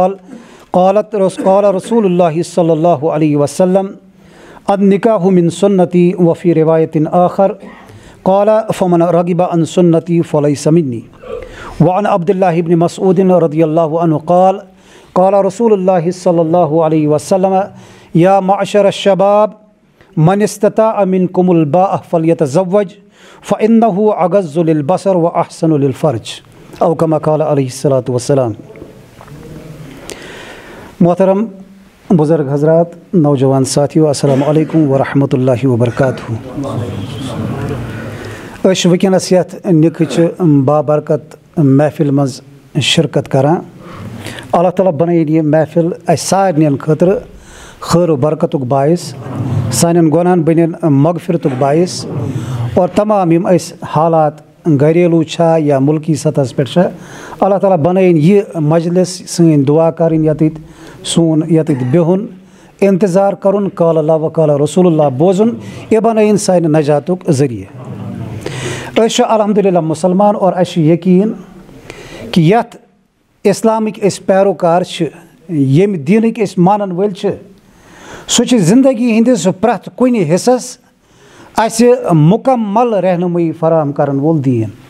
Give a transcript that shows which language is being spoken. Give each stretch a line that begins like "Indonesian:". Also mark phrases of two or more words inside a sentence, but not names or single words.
Arabic: قال رسول الله صلى الله عليه وسلم النكاح من سنتي وفي رواية آخر قال فمن رغب عن سنتي فليس مني وعن عبد الله بن مسعود رضي الله عنه قال رسول الله صلى الله عليه وسلم يا معشر الشباب من استطاع منكم الباءة فليتزوج فإنه أغض للبصر وأحسن للفرج او كما قال علیہ الصلاۃ والسلام
Urdu: محترم بزرگ حضرات نوجوان ساتھیو
Arabic: السلام علیکم ورحمۃ اللہ وبرکاتہ
Kashmiri: أش وٕنکٮ۪نس یتھ نِکہٕچ بابرکت محفل منٛز شرکت کران اللہ تعالیٰ بنٲیِن یہِ محفل اَسہِ سارنٕے خٲطرٕ خٲر و برکتُک باعث سانٮ۪ن گۄنہن بنن مغفرتُک باعث اور تمام یِم أسۍ حالات گھریلو چھا یا ملکی سطحس پٮ۪ٹھ چھا اللہ تعالیٰ بنٲیِن یہِ مجلس سٲنۍ دعا کَرٕنۍ ییٚتٮ۪تھ سون ییٚتٮ۪تھ بِہُن انتظار کرُن
Arabic: قال اللہ و قال رسول اللہ
Kashmiri: بوزُن یہِ بنٲیِن سانہِ نجاتُک ذٔریعہٕ أسۍ چھِ الحمدللہ مُسلمان اور اَسہِ چھُ یقیٖن کہِ یتھ اِسلامٕکۍ أسۍ پیروکار چھِ ییٚمہِ دیٖنٕکۍ أسۍ مانن وٲلۍ چھِ سُہ چھِ زندگی ہٕنٛدِس پرٛٮ۪تھ کُنہِ حِصس اَسہِ مُکمل رہنمٲیی فراہم کرن وول دیٖن